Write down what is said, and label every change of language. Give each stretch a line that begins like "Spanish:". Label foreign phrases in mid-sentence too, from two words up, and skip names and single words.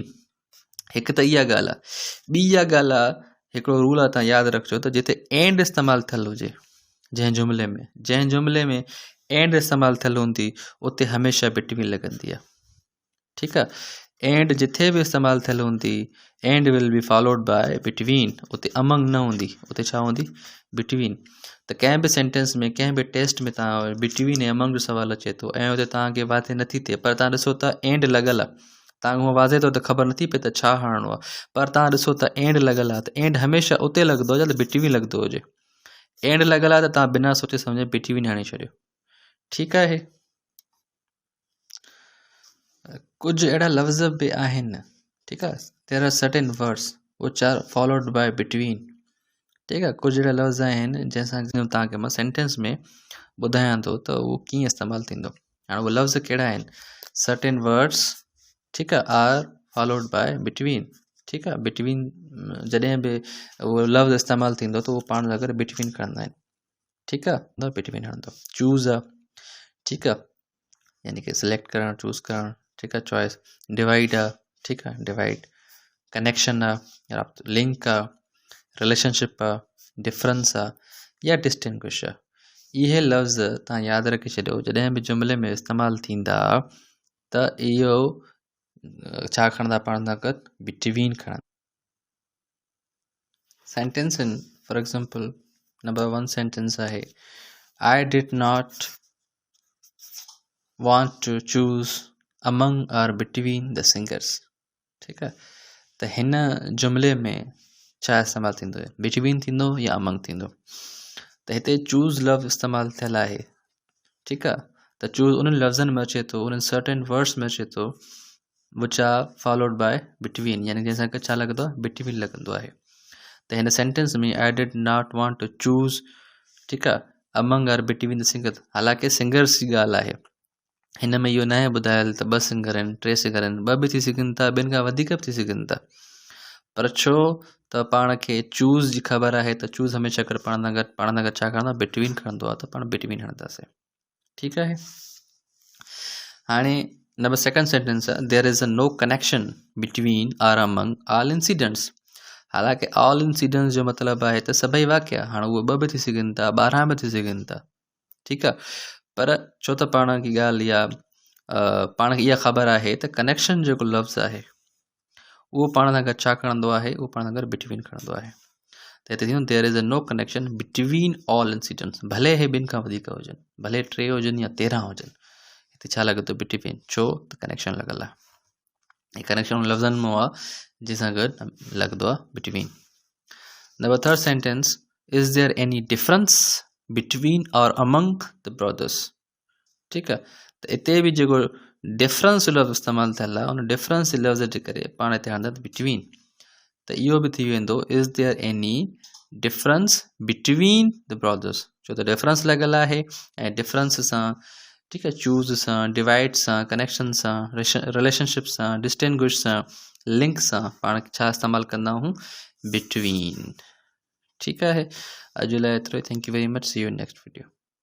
Sindhi: हिकु त इहा ॻाल्हि आहे। ॿी इहा ॻाल्हि आहे, हिकिड़ो रूल आहे, तव्हां यादि रखिजो त जिते एंड इस्तेमालु थियल हुजे जंहिं जुमिले में एंड इस्तेमालु थियल हूंदी उते हमेशह बिटवीन लॻंदी आहे। ठीकु आहे, एंड जिथे बि इस्तेमालु थियल हूंदी
English: and will be followed by between,
Sindhi: उते अमंग न हूंदी, उते छा हूंदी, बिटवीन। त कंहिं बि सेंटेंस में, कंहिं बि टेस्ट में तव्हां बिटवीन ऐं अमंग जो सुवालु अचे थो ऐं उते तव्हांखे वाधे नथी थिए, पर तव्हां ॾिसो त एंड लॻल आहे, तव्हांखे हूअं वाज़े तौर ते ख़बर नथी पए त छा हणणो आहे, पर तव्हां ॾिसो त एंड लॻल आहे, त एंड हमेशह उते लॻंदो हुजे त बिटवीन लॻंदो हुजे। एंड लॻल आहे त तव्हां बिना सोचे सम्झे बिटवीन हणी छॾियो। ठीकु आहे, कुझु अहिड़ा लफ़्ज़ बि आहिनि, ठीकु आहे,
English: There are certain words which are followed by between.
Sindhi: ठीकु आहे, कुझु अहिड़ा लफ़्ज़ आहिनि जंहिंसां तव्हांखे मां सेंटेंस में ॿुधायां थो त उहो कीअं इस्तेमालु थींदो। हाणे उहे लफ़्ज़ कहिड़ा आहिनि,
English: certain words,
Sindhi: ठीकु आहे,
English: are followed by between.
Sindhi: ठीकु आहे, बिटवीन जॾहिं बि उहो लफ़्ज़ इस्तेमालु थींदो त उहो पाण सां गॾु बिटवीन खणंदा आहिनि। ठीकु आहे, बिटवीन हणंदो। चूज़ आहे, ठीकु आहे, यानी कि सिलेक्ट करणु, चूज़ करणु, ठीकु आहे, चॉइस। डिवाइड आहे, ठीकु आहे, डिवाइड। कनेक्शन आहे, लिंक आहे, रिलेशनशिप आहे, डिफरेंस आहे या डिस्टिंग्विश आहे। इहे लफ़्ज़ तव्हां यादि रखी छॾियो, जॾहिं बि जुमिले में इस्तेमालु थींदा त इहो छा खणंदा, पाण सां गॾु बिटवीन खणंदा।
English: sentence in, for example number 1 sentence आहे, I did not want to choose among or between the singers।
Sindhi: ठीकु आहे, त हिन जुमिले में छा इस्तेमालु थींदो, बिटवीन थींदो या अमंग थींदो। त हिते चूज़ लफ़्ज़ इस्तेमालु थियल आहे। ठीकु आहे, त चूज़ उन्हनि लफ़्ज़नि में अचे थो, उन्हनि
English: certain words
Sindhi: में अचे थो
English: which are followed by between,
Sindhi: यानी जंहिंसां की छा लॻंदो आहे, बिटवीन लॻंदो आहे। त हिन सेंटेंस में
English: I did not want to choose,
Sindhi: ठीकु आहे,
English: among और between the singers।
Sindhi: हालांकि सिंगर्स जी ॻाल्हि आहे, हिन में इहो न आहे ॿुधायल त 2 सिंगर आहिनि, 3 सिंगर आहिनि, 2 बि थी सघनि था, 2 खां वधीक बि थी सघनि था, पर छो त पाण खे चूज़ जी ख़बर आहे त चूज़ हमेशह करे पाण सां गॾु छा खणंदो आहे, बिटवीन खणंदो आहे, त पाण बिटवीन हणंदासीं। ठीकु आहे, हाणे नंबर 2 सेंटेंस आहे,
English: There is a no connection between or among all incidents.
Sindhi: हालांकि
English: all incidents
Sindhi: जो मतिलबु आहे त सभई वाक़िया, हाणे उहे 2 बि थी सघनि था, 12 बि थी सघनि था। ठीकु आहे, पर छो त पाण खे ॻाल्हि इहा पाण खे इहा ख़बर आहे त कनेक्शन जेको लफ़्ज़ आहे उहो पाण सां गॾु छा खणंदो आहे, उहो पाण सां गॾु बिटवीन खणंदो आहे। त हिते थींदो
English: There is a no connection between all incidents,
Sindhi: भले हे 2 खां वधीक हुजनि, भले 3 हुजनि या 13 हुजनि, हिते छा लॻे थो, बिटवीन। छो त कनेक्शन लॻल आहे। कनेक्शन लफ़्ज़नि में आहे जंहिंसां गॾु लॻंदो आहे बिटवीन।
English: number third sentence, is there any difference between or among the brothers.
Sindhi: ठीकु आहे, त हिते बि जेको डिफरेंस लफ़्ज़ इस्तेमालु थियल आहे उन डिफरेंस जे लफ़्ज़ जे करे पाण हिते आणंदा बिटवीन, त इहो बि थी वेंदो
English: is there any difference between the brothers,
Sindhi: छो त डिफरेंस लॻियल आहे ऐं डिफरेंस सां ठीकु आहे चूज़ सां, डिवाइड सां, कनेक्शन सां, रिलेशनशिप सां, डिस्टिंग्विश सां, लिंक सां पाण छा इस्तेमालु कंदा आहियूं, बिटवीन। ठीकु आहे, अॼु लाइ एतिरो ई।
English: Thank you very much, see you in next video.